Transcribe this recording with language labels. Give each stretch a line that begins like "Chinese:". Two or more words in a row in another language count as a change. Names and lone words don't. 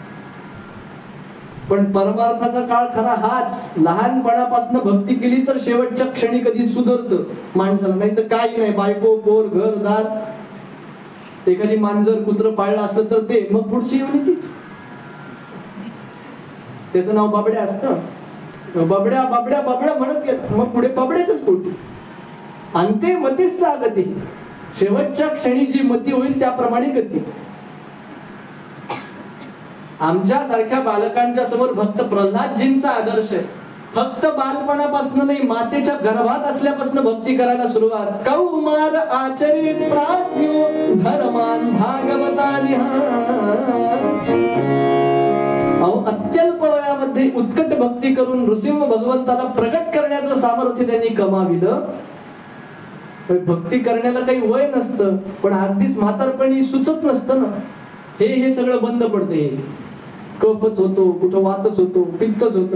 Marathi: पण परमार्थाचा काळ खरा हाच, लहानपणापासून भक्ती केली तर शेवटच्या क्षणी कधी सुधरतं माणसाला, नाही तर काही नाही. बायको पोर घरदार, एखादी मांजर कुत्र पाळलं असलं तर ते, मग पुढची येऊन तीच. त्याचं नाव बाबड्या असतं, बाबड्या बाबड्या बाबड्या म्हणत गेलं, मग पुढे बाबड्याच पोटी.
Sanskrit: अंते मतीच सा गती,
Marathi: शेवटच्या क्षणी जी मती होईल त्याप्रमाणे गती. आमच्या सारख्या बालकांच्या समोर भक्त प्रल्हादजींचा आदर्श आहे. फक्त बालपणापासून नाही, मातेच्या गर्भात असल्यापासून भक्ती करायला सुरुवात.
Sanskrit: कौमार आचरित प्राज्ञो धर्मान भागवतानि.
Marathi: अत्यल्प वयामध्ये उत्कट भक्ती करून नृसिंह भगवंताला प्रगट करण्याचं सामर्थ्य त्यांनी कमाविलं. भक्ती करण्याला काही वय नसतं, पण अगदीच म्हातारपणी सुचत नसतं ना, हे सगळं बंद पडते. कफच होतो, कुठं वातच होतो, पित्तच होतं.